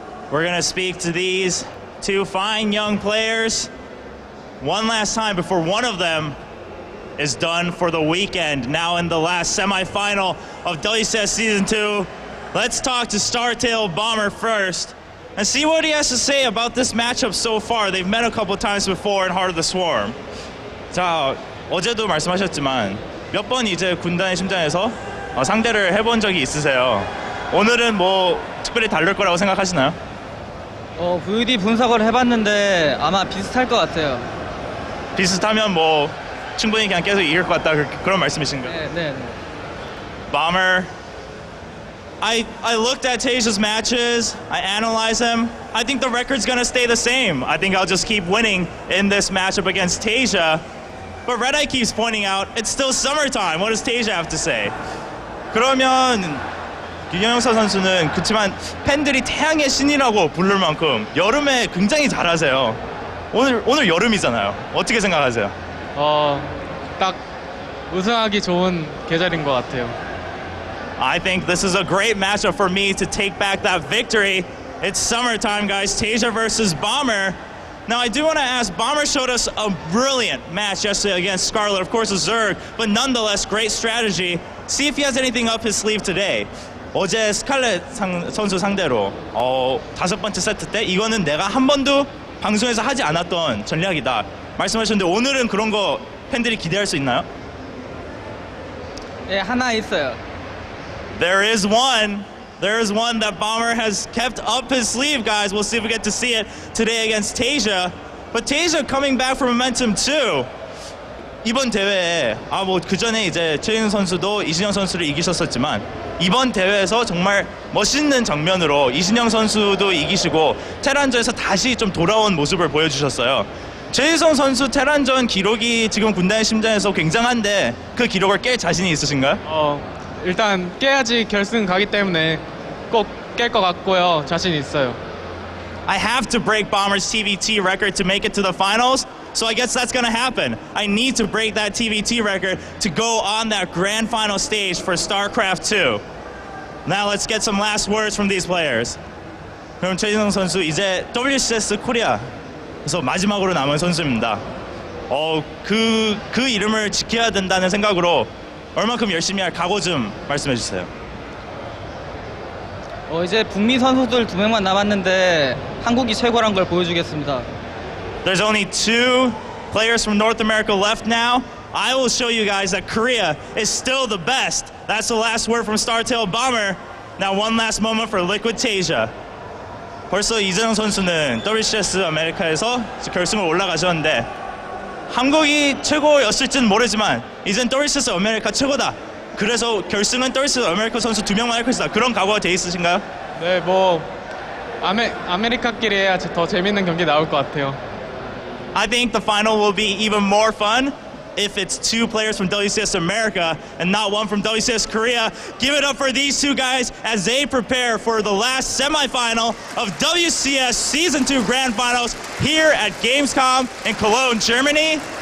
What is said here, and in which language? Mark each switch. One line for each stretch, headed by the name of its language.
English: We're going to speak to these two fine young players one last time before one of them is done for the weekend. Now in the last semi-final of WCS Season 2. Let's talk to StarTail Bomber first and see what he has to say about this matchup so far. They've met a couple times before in Heart of the Swarm.
Korean: 자, 어제도 말씀하셨지만 몇 번 이제 군단의 심장에서 상대를 해본 적이 있으세요. 오늘은 뭐 특별히 다를 거라고 생각하시나요? VOD 분석을 해봤는데 아마 비슷할 것 같아요. 비슷하면 뭐 충분히 그냥 계속 이길 것 같다 그런 말씀이신가요? 네.
English: Bomber, I looked at TaeJa's matches, I analyzed them. I think the record's gonna stay the same. I think I'll just keep winning in this matchup against TaeJa. But Red Eye keeps pointing out, it's still summertime. What does TaeJa have to say?
Korean: 그러면 윤영석 선수는 그렇지만 팬들이 태양의 신이라고 부를 만큼 여름에 굉장히 잘하세요. 오늘 여름이잖아요. 어떻게 생각하세요? 딱 우승하기 좋은 계절인 것 같아요.
English: I think this is a great matchup for me to take back that victory. It's summertime, guys. TaeJa versus Bomber. Now, I do want to ask, Bomber showed us a brilliant match yesterday against Scarlet. Of course, a Zerg, but nonetheless, great strategy. See if he has anything up his sleeve today.
Korean: 어제 스칼렛 선수 상대로 5번째 세트 때 이거는 내가 한 번도 방송에서 하지 않았던 전략이다 말씀하셨는데 오늘은 그런 거 팬들이 기대할 수 있나요? 예, 하나 있어요.
English: There is one that Bomber has kept up his sleeve, guys. We'll see if we get to see it today against TaeJa. But TaeJa coming back from momentum too.
Korean: 이번 대회에 뭐 그 전에 이제 최윤 선수도 이신영 선수를 이기셨었지만 이번 대회에서 정말 멋있는 장면으로 이신영 선수도 이기시고 테란전에서 다시 좀 돌아온 모습을 보여주셨어요. 최희성 선수 테란전 기록이 지금 군단의 심장에서 굉장한데 그 기록을 깰 자신이 있으신가요? 일단 깨야지 결승 가기 때문에 꼭 깰 것 같고요. 자신 있어요.
English: I have to break Bomber's TVT record to make it to the finals, so I guess that's going to happen. I need to break that TVT record to go on that grand final stage for StarCraft 2. Now let's get some last words from these players.
Korean: 그럼 최진성 선수 이제 WCS 코리아에서 마지막으로 남은 선수입니다. 그 이름을 지켜야 된다는 생각으로 얼마큼 열심히 할 각오 좀 말씀해 주세요. 이제 북미 선수들 2명만 남았는데 한국이 최고란 걸 보여주겠습니다.
English: There's only 2 players from North America left now. I will show you guys that Korea is still the best. That's the last word from StarTail Bomber. Now one last moment for Liquid TaeJa.
Korean: 벌써 이재영 선수는 WCS 아메리카에서 결승을 올라가셨는데 한국이 최고였을지는 모르지만 이젠 WCS 아메리카 최고다. 그래서 결승은 WCS 아메리카 선수 2명만 할 것이다. 그런 각오가 돼 있으신가요? 네, 아메리카끼리 해야 더 재밌는 경기 나올 것 같아요.
English: I think the final will be even more fun if it's 2 players from WCS America and not 1 from WCS Korea. Give it up for these 2 guys as they prepare for the last semifinal of WCS Season 2 Grand Finals here at Gamescom in Cologne, Germany.